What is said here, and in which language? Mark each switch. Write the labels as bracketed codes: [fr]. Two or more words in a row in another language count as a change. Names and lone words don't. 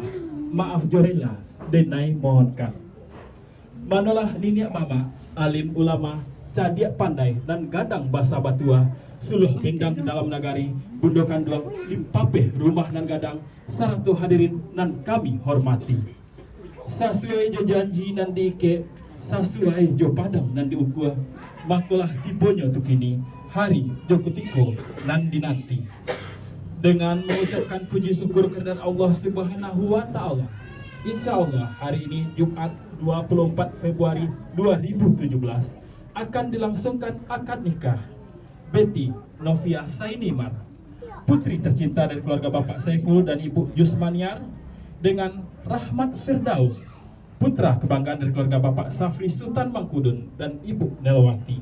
[min] Maaf jorela, denai mohonkan. Manolah niniak mama, alim ulama, cadiak pandai, dan gadang basa batua, suluh pindang dalam nagari, bundokan duang, limpapeh rumah nan gadang, saratu hadirin nan kami hormati. Sasuai jo janji nan diike, sasuai jo padang nan diukuh, makulah tibonyo tu kini, hari jo kutiko nan dinanti. [id] Dengan mengucapkan puji syukur kepada Allah Subhanahu wa taala. Insya Allah hari ini Jumat 24 Februari 2017 akan dilangsungkan akad nikah Betty Novia Sainimar, putri tercinta dari keluarga Bapak Saiful dan Ibu Jusmaniar, dengan Rahmat Firdaus, putra kebanggaan dari keluarga Bapak Safri Sultan Mangkudun dan Ibu Nelwati.